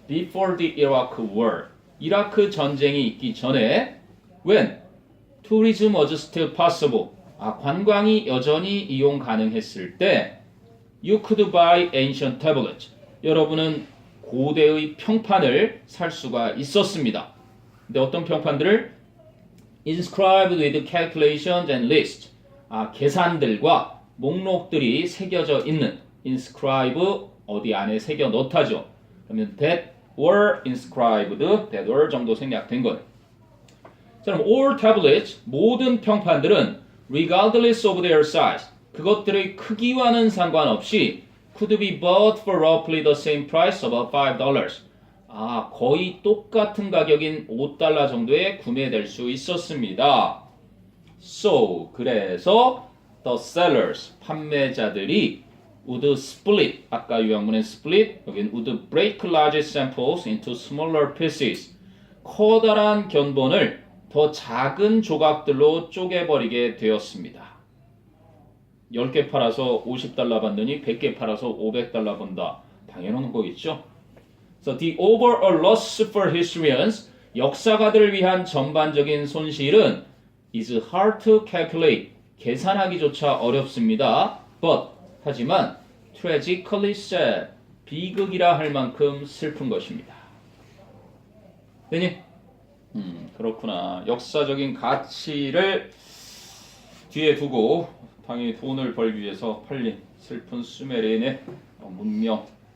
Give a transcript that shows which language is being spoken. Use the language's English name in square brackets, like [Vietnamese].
[English] Before the Iraq War, [Korean] 이라크 전쟁이 있기 전에 [English] when tourism was still possible, [Korean] 관광이 여전히 이용 가능했을 때 [English] you could buy ancient tablets, [Korean] 여러분은 고대의 평판을 살 수가 있었습니다. 근데 어떤 평판들을? [English] inscribed with calculations and lists, [Korean] 계산들과 목록들이 새겨져 있는, inscribe, 어디 안에 새겨 넣다죠. [English] 그러면 that were inscribed, that were [Korean] 정도 생략된 것. [English] 자, 그럼 all tablets, [Korean] 모든 평판들은 [English] regardless of their size, [Korean] 그것들의 크기와는 상관없이 [English] could be bought for roughly the same price, about $5. [Korean] 거의 똑같은 가격인 $5 정도에 구매될 수 있었습니다. [English] So, [Korean] 그래서 [English] the sellers, [Korean] 판매자들이 would split, 아까 유형문의 split, 여기는 [English] would break large samples into smaller pieces, [Korean] 커다란 견본을 더 작은 조각들로 쪼개버리게 되었습니다. 10개 팔아서 $50 받느니 100개 팔아서 $500 번다. 당연한 거겠죠? [English] So the overall loss for historians, [Korean] 역사가들을 위한 전반적인 손실은 [English] is hard to calculate, [Korean] 계산하기조차 어렵습니다. [English] But, [Korean] 하지만 [English] tragically sad, [Korean] 비극이라 할 만큼 슬픈 것입니다. 되니? 그렇구나. 역사적인 가치를 뒤에 두고 당연히 돈을 벌기 위해서 팔린 슬픈 수메르인의 문명,